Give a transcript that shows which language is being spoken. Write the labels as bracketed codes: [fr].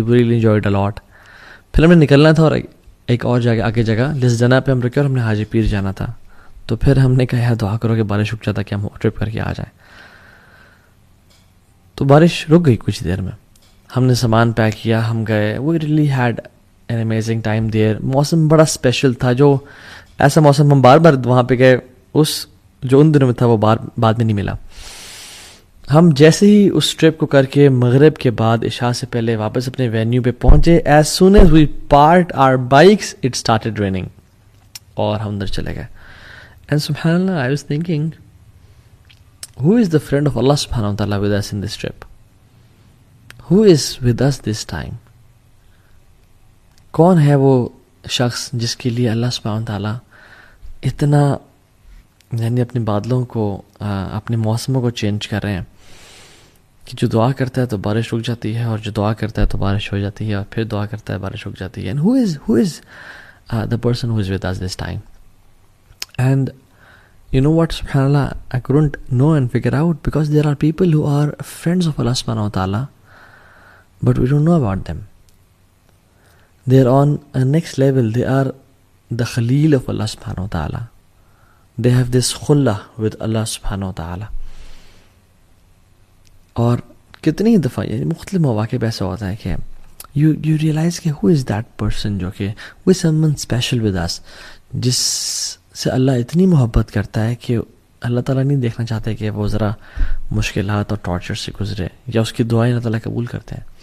[en] We really enjoyed a lot. [ur] پھر ہم نے نکلنا تھا اور ایک اور آگے جگہ لسدنہ پہ ہم رکے اور ہم نے حاجی پیر جانا تھا. تو پھر ہم نے کہا یار دعا کرو کہ بارش رک جاتا کہ ہم ٹرپ کر کے آ جائیں. تو بارش رک گئی کچھ دیر میں. ہم نے سامان پیک کیا, ہم گئے. [en] We really had an amazing time there. [ur] موسم بڑا اسپیشل تھا, جو ایسا موسم ہم بار بار وہاں پہ گئے اس جو ان دنوں میں تھا وہ بعد میں نہیں ملا. ہم جیسے ہی اس ٹرپ کو کر کے مغرب کے بعد عشاء سے پہلے واپس اپنے وینیو پہ پہنچے, [en] As soon as we parked our bikes it started raining. [ur] اور ہم اندر چلے گئے. [en] And سبحان اللہ, I was thinking, who is the friend of Allah subhanahu wa ta'ala with us in this trip? Who is with us this time? [ur] کون ہے وہ شخص جس کے لیے اللہ سبحانہ wa ta'ala اتنا یعنی اپنے بادلوں کو اپنے موسموں کو چینج کر رہے ہیں کہ جو دعا کرتا ہے تو بارش رک جاتی ہے, اور جو دعا کرتا ہے تو بارش ہو جاتی ہے, اور پھر دعا کرتا ہے بارش رک جاتی ہے. [en] And who is the person who is with us this time? And you know what, subhanAllah, I couldn't know and figure out, because there are people who are friends of Allah subhanahu wa ta'ala, but we don't know about them. They are on a next level. They are the Khalil of Allah subhanahu wa ta'ala. They have this khullah with Allah subhanahu wa ta'ala. [ur] اور کتنی دفعہ یعنی مختلف مواقع پہ ایسا ہوتا ہے کہ [en] you realize [ur] کہ [en] who is that person, [ur] جو کہ [en] who is someone special with us, [ur] جس سے اللہ اتنی محبت کرتا ہے کہ اللہ تعالیٰ نہیں دیکھنا چاہتے کہ وہ ذرا مشکلات اور ٹارچر سے گزرے, یا اس کی دعائیں اللہ تعالیٰ قبول کرتے ہیں.